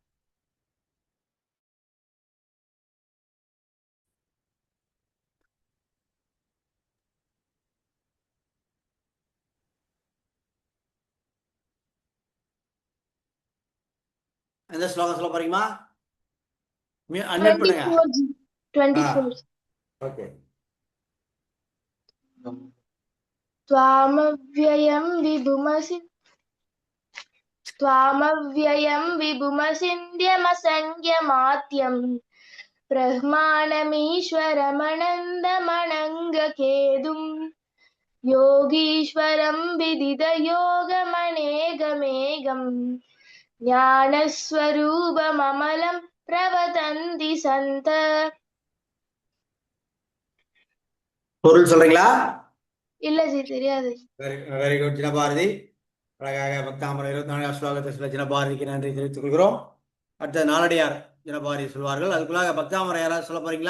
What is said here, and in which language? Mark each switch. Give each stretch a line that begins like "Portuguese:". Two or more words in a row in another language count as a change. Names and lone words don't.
Tamil: எந்த ஸ்லோகம் சொல்ல போறீங்களா? அன்மியூட் பண்ணுங்க. 24. ஓகே.
Sanskrit: त्वामव्ययं विभुमसिन्ध्यमसङ्ख्यमात्यं ब्रह्माणमीश्वरमनन्दमनङ्गकेदुं योगीश्वरं विदितयोगमनेगमेगं ज्ञानस्वरूपममलं प्रवदन्ति सन्त.
Tamil: பொருள் சொல்றீங்களா? இல்ல ஜி, தெரியாது.
English: very good
Tamil: ஜினபாரதி. அழகாக பக்தாமரம் 24 ஸ்லோகத்தை சொல்ல ஜினபாரதிக்கு நன்றி தெரிவித்துக் கொள்கிறோம். அடுத்த நாலடியார் ஜினபாரதி சொல்வார்கள். அதுக்குள்ளாக பக்தாமரம் யாராவது சொல்ல போறீங்களா?